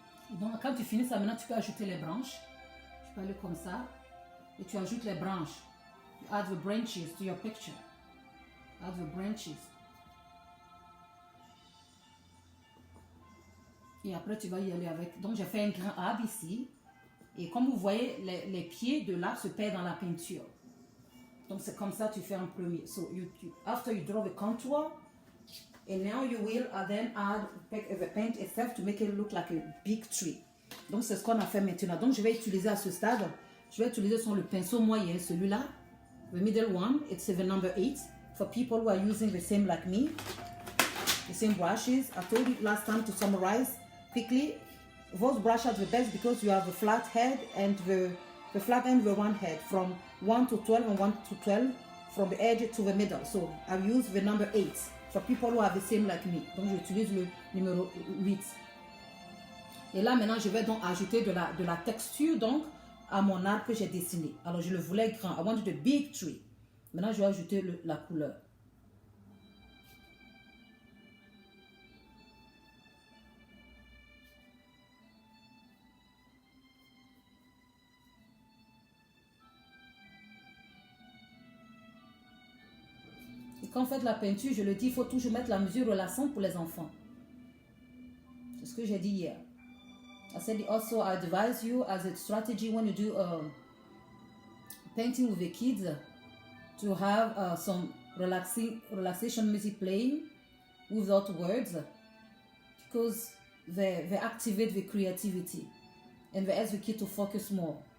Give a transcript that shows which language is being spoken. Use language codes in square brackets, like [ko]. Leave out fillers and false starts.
[fr] Donc, quand tu finis ça, maintenant, tu peux ajouter les branches. Tu peux aller comme ça. Et tu ajoutes les branches. [en] You add the branches to your picture. Add the branches. [fr] Et après, tu vas y aller avec. Donc, j'ai fait un grand arbre ici. Et comme vous voyez, les pieds de l'arbre se perdent dans la peinture. Donc, c'est comme ça que tu fais en premier. [en] So, after you draw the contour, and now you will then add the paint itself to make it look like a big tree. [fr] Donc, c'est ce qu'on a fait maintenant. Donc, je vais utiliser à ce stade, je vais utiliser le pinceau moyen, celui-là. [en] The middle one, it's the number 8. For people who are using the same like me, the same brushes. I told you last time to summarize quickly. Those brushes are the best because you have the flat head and the flat end, the round head from 1 to 12 and 1 to 12 from the edge to the middle. So I use the number 8 for people who are the same like me. [fr] Donc j'utilise le numéro 8. Et là maintenant je vais donc ajouter de la texture donc à mon arbre que j'ai dessiné. Alors je le voulais grand. [en] I wanted a big tree. [fr] Maintenant je vais ajouter la couleur. Et quand on fait de la peinture, je le dis, il faut toujours mettre la mesure relaxante pour les enfants. C'est ce que j'ai dit hier. [en] I said also I advise you as a strategy when you do painting with the kids to have some relaxation music playing without words because they activate the creativity and they ask the kid to focus more.